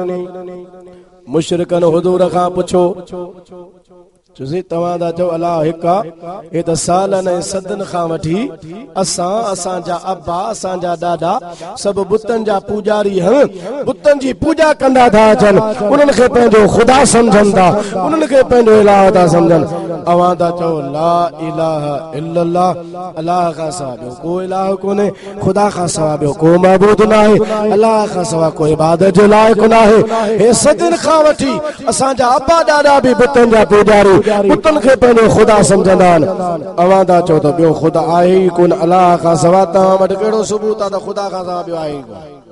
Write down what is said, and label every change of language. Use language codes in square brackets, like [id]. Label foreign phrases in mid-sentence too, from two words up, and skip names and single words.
[sd] मुशरिकन हुजूर खां पुछो चुसी तवां दा चो अल्लाह हिका ए त सालन ऐं सदन खां वठी असां जा अब्बा असां जा दादा सब बुतन जा पूजारी हैं बुतन जी पूजा कंदा था अचन उन्हनि खे पंहिंजो खुदा समझन था उन्हनि खे पंहिंजो इलाह था समझन। अवां दा चो [ar] لا إله إلا الله [sd] अल्लाह खां सवा ॿियो को इलाह कोन्हे खुदा खां सवा ॿियो को मबूद नाहे अल्लाह खां सवा कोई इबादत जो लाइक़ नाहे। हे सदन खां वठी असां जा अब्बा दादा भी बुतन जा पूजारी बुतन खे पंहिंजो खुदा समझंदा आहिनि। अवां दा चओ त ॿियो खुदा आहे ई कोन अल्लाह खां सवा तव्हां वटि कहिड़ो सबूत आहे त खुदा खां सवा ॿियो आहे ई कोन।